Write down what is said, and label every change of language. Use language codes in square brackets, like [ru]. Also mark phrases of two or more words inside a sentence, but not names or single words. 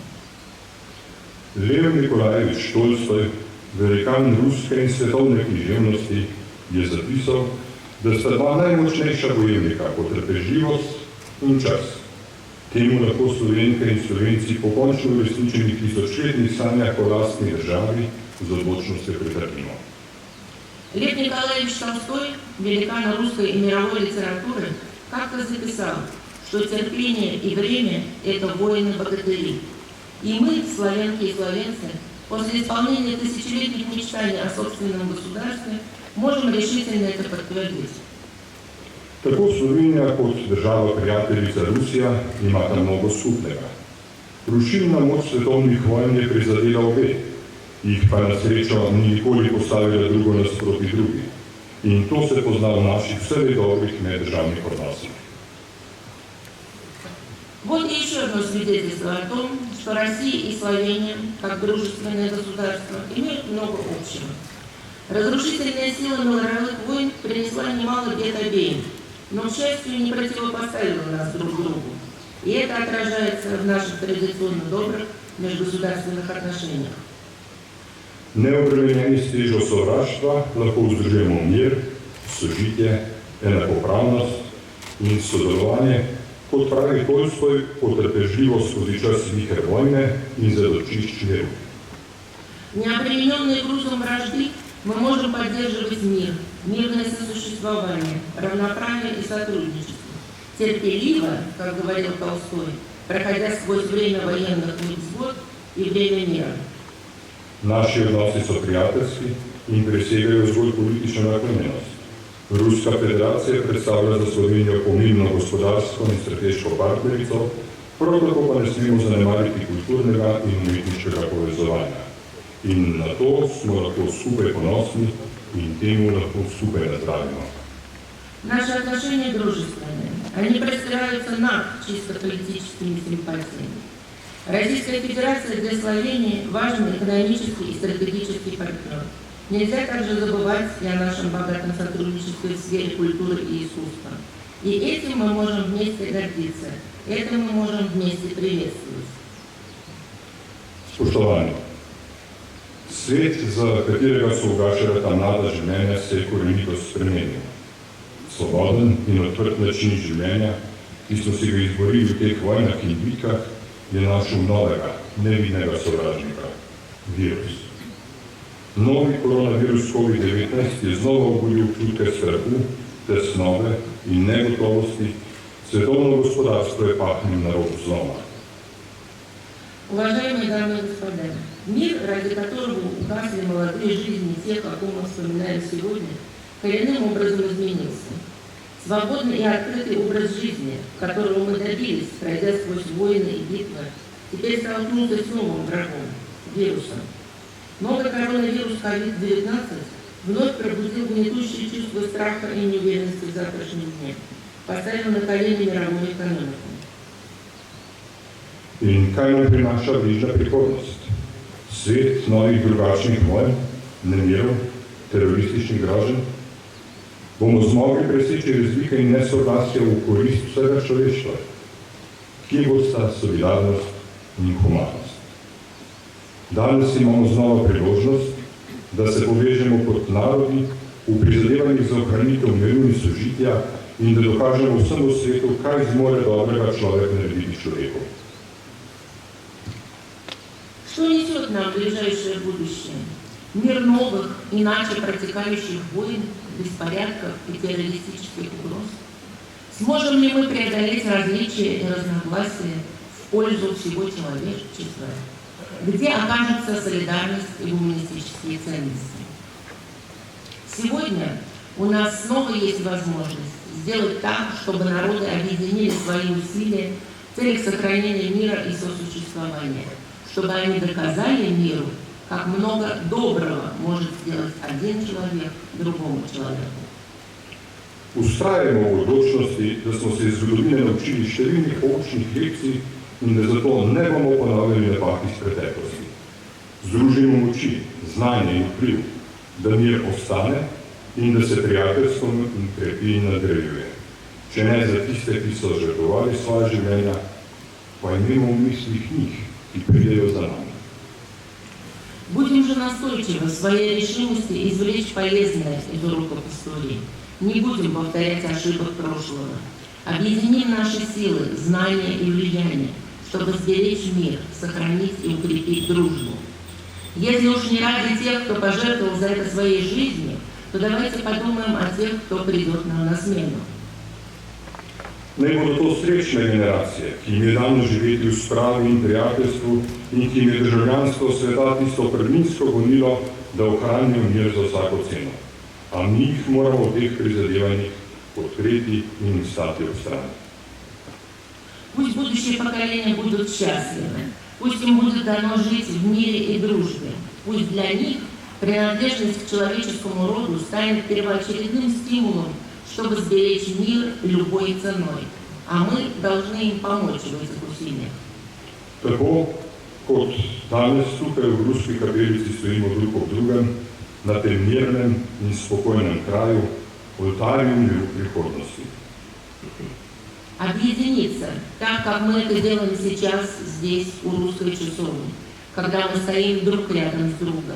[sl] Лев Николаевич Толстой, velikan ruske in svetovne književnosti, je zapisal, da sta dva najmočnejša bojevnika potrpežljivost in čas. Temu lahko Slovenke in Slovenci po končno uresničenih tisočletnih sanjah o lastni državi z odločnostjo pritrdimo. [ru] Лев Николаевич Толстой, великан русской и мировой литературы, как-то записал, что терпение и время – это воины-богатыри. И мы, славянки и славянцы, после исполнения тысячелетних мечтаний о собственном государстве, можем решительно это подтвердить. [sl] Tako Slovenija kot država prijateljica Rusija imata mnogo skupnega. Rušilna moč svetovnih vojn je prizadela obe, jih pa na srečo ni nikoli postavila drugo nasproti drugi. In to se pozna v naših vseh dobrih meddržavnih odnosih. [ru] Вот и еще одно свидетельство о том, что Россия и Словения, как дружественное государство, имеют много общего. Разрушительная сила мировых войн принесла немало бед обеим, но, к счастью, не противопоставила нас друг другу. И это отражается в наших традиционно добрых межгосударственных отношениях. [sl] Neobremenjeni s težo sovraštva lahko vzdržujemo mir, sožitje, enakopravnost in sodelovanje, kot pravi Tolstoj, potrpežljivo skozi čas vihe vojne in zatočišč miru. [ru] Необремененные грузом вражды, мы можем поддерживать мир, мирное сосуществование, равноправие и сотрудничество. Терпеливо, как говорил Толстой, проходя сквозь время военных невзгод и время мира. [sl] Naši odnosi so prijateljski in presegajo zgolj politično naklonjenost. Ruska federacija predstavlja za Slovenijo pomembno gospodarsko in strateško partnerico, prav tako pa ne smemo zanemariti kulturnega in umetniškega povezovanja. In na to smo lahko skupaj ponosni in temu lahko skupaj nazdravimo. [ru] Наши отношения дружественные. Они простираются над чисто политическими симпатиями. Российская Федерация для Словении важный экономический и стратегический партнер. Нельзя также забывать и о нашем богатом сотрудничестве в сфере культуры и искусства. И этим мы можем вместе гордиться, это мы можем вместе приветствовать. [sl] Spoštovani, svet, za katerega so ugašala ta mlada življenja, se je korenito spremenil. Svoboden in odprt način življenja, ki smo si ga izborili v teh vojnah in bitkah, je našel novega, nevidnega sovražnika – virus. Novi koronavirus COVID-19 je znova obudil občutke strahu, tesnobe in negotovosti, svetovno gospodarstvo je pahnil na rob zloma. [ru] Уважаемые дамы и господа, мир, ради которого угасли молодые жизни тех, о ком мы вспоминаем сегодня, коренным образом изменился. Свободный и открытый образ жизни, которого мы добились, пройдя сквозь войны и битвы, теперь столкнулся с новым врагом – вирусом. Новый коронавирус COVID-19 вновь пробудил гнетущее чувство страха и неуверенности в завтрашнем дне, поставил на колени мировую экономику. [sl] In kaj nam prinaša bližnja prihodnost? Svet novih drugačnih vojn, nemirov, terorističnih groženj? Bomo zmogli preseči razlike in nesoglasja v korist vsega človeštva? Kje bosta solidarnost in humanost? Danes imamo znova priložnost, da se povežemo kot narodi v prizadevanjih za ohranitev miru in sožitja in da dokažemo vsemu svetu, kaj zmore dobrega človek narediti človeku. [ru] Что несет нам ближайшее будущее? Мир новых, иначе протекающих войн, беспорядков и террористических угроз? Сможем ли мы преодолеть различия и разногласия в пользу всего человечества? Где окажется солидарность и гуманистические ценности? Сегодня у нас снова есть возможность сделать так, чтобы народы объединили свои усилия в целях сохранения мира и сосуществования, чтобы они доказали миру, как много доброго может сделать один человек другому человеку. [sl] Ustrajamo v odločnosti, da smo se iz zgodovine naučili številnih poučnih lekcij in da zato ne bomo ponavljali napak iz preteklosti. Združimo moči, znanje in vpliv, da mir ostane in da se prijateljstvo krepi in nadgrajuje. Če ne za tiste, ki so žrtvovali svoje življenja, pa imamo v mislih njih, ki pridejo za nami. [ru] Будем же настойчивы в своей решимости извлечь полезное из уроков истории. Не будем повторять ошибок прошлого. Объединим наши силы, знания и влияние, чтобы сберечь мир, сохранить и укрепить дружбу. Если уж не ради тех, кто пожертвовал за это своей жизнью, то давайте подумаем о тех, кто придет нам на смену. [sl] Naj bodo to srečne generacije, ki jim je dano živeti v spravi in prijateljstvu in ki jim je državljanstvo sveta tisto prvninsko gonilo, da ohranijo mir za vsako ceno. A mi jih moramo v teh prizadevanjih podpreti in stati ob strani. [ru] Пусть будущие поколения будут счастливы, пусть им будет дано жить в мире и дружбе, пусть для них принадлежность к человеческому роду станет первоочередным стимулом, чтобы сберечь мир любой ценой, а мы должны им помочь в этих усилиях. [sl] Tako kot danes tukaj v Ruski kapelici stojimo drug ob drugem, na tem mirnem in spokojnem kraju, oltarju miru prihodnosti. [ru] Объединиться, так как мы это делаем сейчас здесь, у русской часовни, когда мы стоим друг рядом с другом.